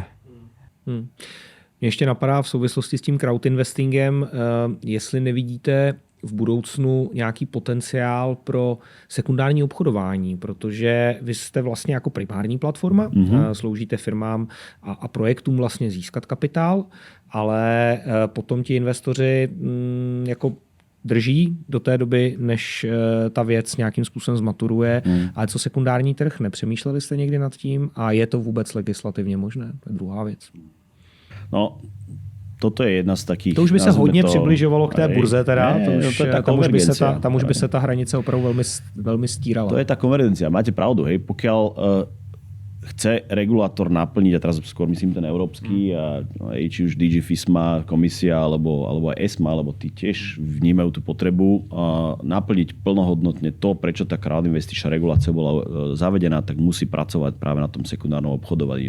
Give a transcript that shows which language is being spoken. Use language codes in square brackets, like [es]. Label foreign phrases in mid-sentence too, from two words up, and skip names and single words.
[cs] Mě ještě napadá v souvislosti s tím [en] crowd investingem, [cs] jestli nevidíte v budoucnu nějaký potenciál pro sekundární obchodování, protože vy jste vlastně jako primární platforma, sloužíte firmám a projektům vlastně získat kapitál, ale potom ti investoři jako drží do té doby, než ta věc nějakým způsobem zmaturuje. Ale co sekundární trh, nepřemýšleli jste někdy nad tím a je to vůbec legislativně možné? To je druhá věc. [sk] No, toto je jedna z takých... [cs] To už by se hodně přibližovalo k té burze teda. Tam už by se ta hranice opravdu velmi stírala. [sk] To je tá konvergencia. Máte pravdu, hej. Pokiaľ chce regulátor naplniť, a teraz skôr myslím ten európsky, a či už DG FISMA, komisia, alebo aj ESMA, alebo tí tiež vnímajú tú potrebu naplniť plnohodnotne to, prečo tá crowd investičná regulácia bola zavedená, tak musí pracovať práve na tom sekundárnom obchodovaní.